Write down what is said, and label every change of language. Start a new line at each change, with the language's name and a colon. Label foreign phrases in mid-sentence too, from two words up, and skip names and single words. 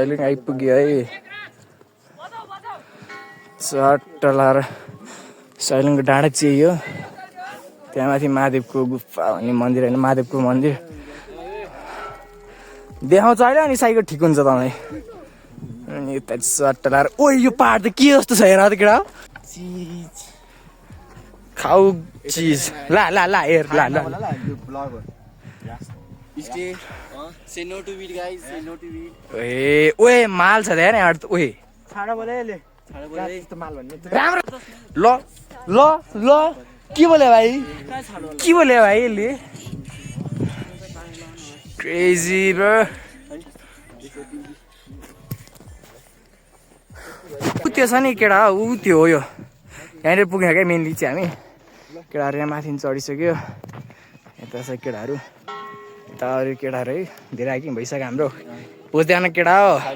Nepali: चट्ट लाएर सैलिङको डाँडा चियो त्यहाँ माथि महादेवको गुफा भन्ने मन्दिर होइन महादेवको मन्दिर देखाउँछ अहिले अनि साइकल ठिक हुन्छ तपाईँ अनि यता चट्ट लाएर ओ यो पाहाड त के जस्तो छ हेर त केटा खाऊ चिज ला ला ला हेर ला ला
English: Say no to weed, guys. Say no to weed.
Nepali: ए ओए माल छ त्यहाँ यहाँ ओए राम्रो ल ल ल के बोले भाइ यसले
English: crazy bro
Nepali: त्यो छ नि केटा ऊ त्यो हो यो यहाँनिर पुग्ने क्या मेनली चाहिँ हामी केटाहरू यहाँ माथि चढिसक्यो यता छ केटाहरू यता अरू केटाहरू है धेरै हाइकिङ भइसक्यो हाम्रो बुझ्दैन केटा हो